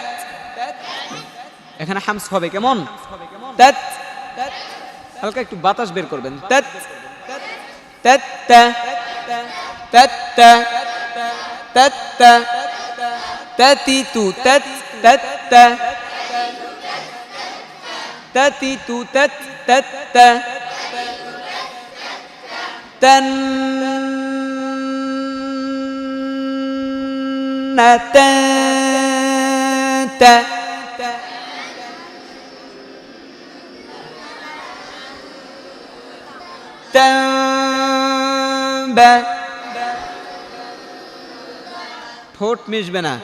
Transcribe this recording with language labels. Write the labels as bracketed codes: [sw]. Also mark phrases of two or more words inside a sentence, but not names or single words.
[bn] এখানে হামস হবে কেমন? তাত, হালকা একটু বাতাস বের করবেন। তাত তাত তাত তাত তাতি তু তাত তাত তাতি তু তাত তাত তান না তা তাম্বা, ঠোঁট মিশবে না।